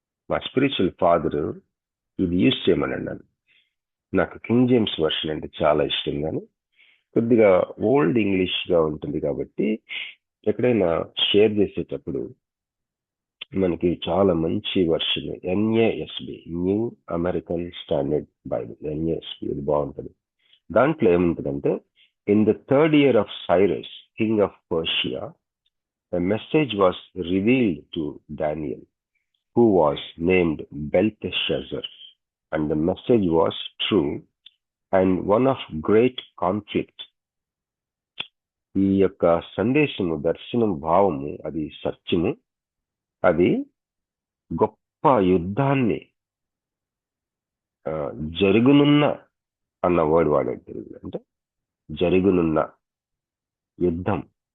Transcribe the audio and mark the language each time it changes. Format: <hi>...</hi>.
<te>మా spiritual father ఇది use చేయమని అన్నాను. నాకు కింగ్ జేమ్స్ వర్షన్ అంటే చాలా ఇష్టం, కానీ కొద్దిగా ఓల్డ్ ఇంగ్లీష్ గా ఉంటుంది కాబట్టి ఎక్కడైనా షేర్ చేసేటప్పుడు మనకి చాలా మంచి version NASB, new American standard Bible, NASB, ఇది బాగుంటుంది. దాంట్లో ఏముంటుందంటే,</te> <en>In the 3rd year of Cyrus, king of Persia, a message was revealed to Daniel, who was named Belteshazzar, and the message was true and one of great conflict.</en> <te>ఈ యొక్క సందేశము, దర్శనం, భావము అది సత్యము, అది గొప్ప యుద్ధాన్ని జరుగునున్న అన్న వర్డ్ వాడాడు. అంటే జరుగునున్న యుద్ధం.</te>